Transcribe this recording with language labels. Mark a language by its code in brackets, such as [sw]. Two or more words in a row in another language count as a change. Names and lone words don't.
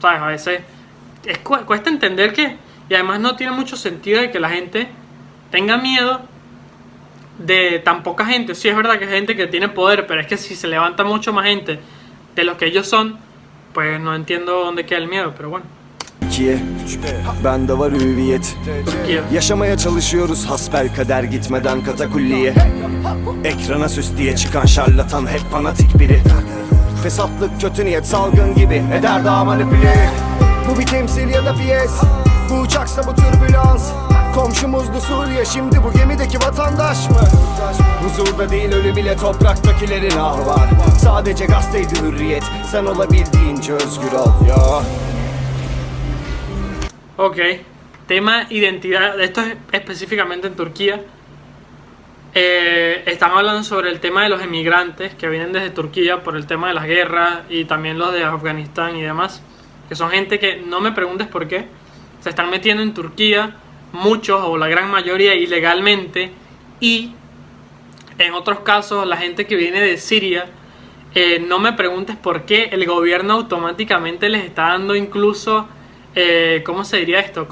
[es] A veces cuesta entender que, y además no tiene mucho sentido de que la gente tenga miedo de tan poca gente. Sí, es verdad que hay gente que tiene poder, pero es que si se levanta mucho más gente de lo que ellos son, pues no entiendo dónde queda el miedo, pero bueno. [tr] Türkiye, bende var hüviyet. Yaşamaya çalışıyoruz hasbelkader gitmeden katakulliye. Ekrana süs diye çıkan şarlatan hep fanatik biri. Fesatlık, kötü niyet, salgın gibi eder daha manipüle. Bu bir temsil ya da piyes, bu uçaksa bu türbülans. Komşumuzdu Suriye, şimdi bu gemideki vatandaş mı? Huzurda değil ölü bile, topraktakilerin ahı var. Sadece gazeteydi hürriyet, sen olabildiğince özgür ol ya. [es] Ok, tema identidad, esto es específicamente en Turquía. Están hablando sobre el tema de los emigrantes que vienen desde Turquía por el tema de las guerras y también los de Afganistán y demás, que son gente que, no me preguntes por qué, se están metiendo en Turquía, muchos o la gran mayoría ilegalmente, y en otros casos la gente que viene de Siria, no me preguntes por qué el gobierno automáticamente les está dando incluso, ¿cómo se diría esto?